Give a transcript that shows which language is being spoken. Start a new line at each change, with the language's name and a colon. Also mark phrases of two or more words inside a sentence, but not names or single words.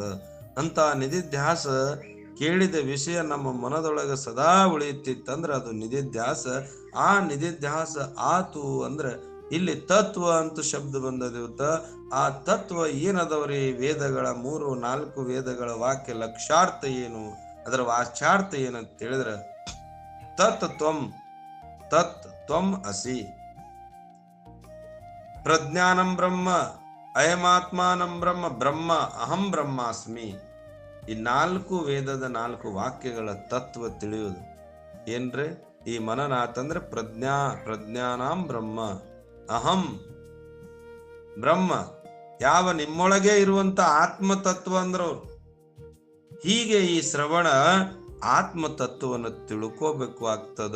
Kannada: ಅಂತ ನಿಧಿಧ್ಯಾಸ ಕೇಳಿದ ವಿಷಯ ನಮ್ಮ ಮನದೊಳಗ ಸದಾ ಉಳಿಯುತ್ತಿತ್ತಂದ್ರ ಅದು ನಿಧಿಧ್ಯಾಸ. ಆ ನಿಧಿಧ್ಯಾಸ ಆತು ಅಂದ್ರ ಇಲ್ಲಿ ತತ್ವ ಅಂತ ಶಬ್ದ ಬಂದದಿವತ್ತ. ಆ ತತ್ವ ಏನದವ್ರಿ? ವೇದಗಳ 3-4 ವೇದಗಳ ವಾಕ್ಯ ಲಕ್ಷಾರ್ಥ ಏನು, ಅದರ ವಾಚ್ಯಾರ್ಥ ಏನಂತ ಹೇಳಿದ್ರ
Sanskrit: ತತ್ ತ್ವಂ ಅಸಿ, ಪ್ರಜ್ಞಾನಂ ಬ್ರಹ್ಮ, ಅಯಮಾತ್ಮಾನಂ ಬ್ರಹ್ಮ, ಬ್ರಹ್ಮ ಅಹಂ ಬ್ರಹ್ಮಾಸ್ಮಿ.
Kannada: ಈ 4 ವೇದದ 4 ವಾಕ್ಯಗಳ ತತ್ವ ತಿಳಿಯುವುದು ಏನ್ರಿ? ಈ ಮನನ ಆತಂದ್ರೆ
Sanskrit: ಪ್ರಜ್ಞಾನಾಂ ಬ್ರಹ್ಮ, ಅಹಂ ಬ್ರಹ್ಮ,
Kannada: ಯಾವ ನಿಮ್ಮೊಳಗೆ ಇರುವಂತ ಆತ್ಮ ತತ್ವ ಅಂದ್ರವ್ರು. ಹೀಗೆ ಈ ಶ್ರವಣ ಆತ್ಮ ತತ್ವವನ್ನು ತಿಳ್ಕೋಬೇಕು ಆಗ್ತದ.